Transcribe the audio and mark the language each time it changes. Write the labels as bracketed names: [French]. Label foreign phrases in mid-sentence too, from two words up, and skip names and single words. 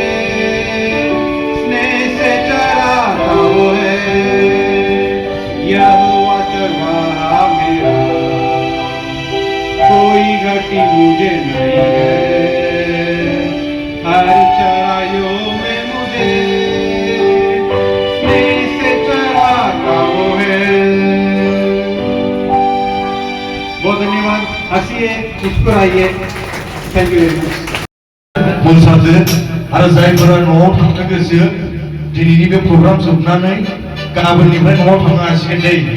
[Hindi] स्नेह से चराता वो है, यहोवा चरवा मेरा, कोई घटी मुझे नहीं है, हर चराइयों में मुझे स्नेह से चराता वो है। बहुत धन्यवाद, हंसिए, मुस्कुराइए। [English] thank you very much. [Bodo] बुंसादो आरो जायफोरा न'आव थांनो गोसो दिनैनि बे प्रग्राम जोबनानै गाबोननिफ्राय न'आव थांनो हासिगोन दै।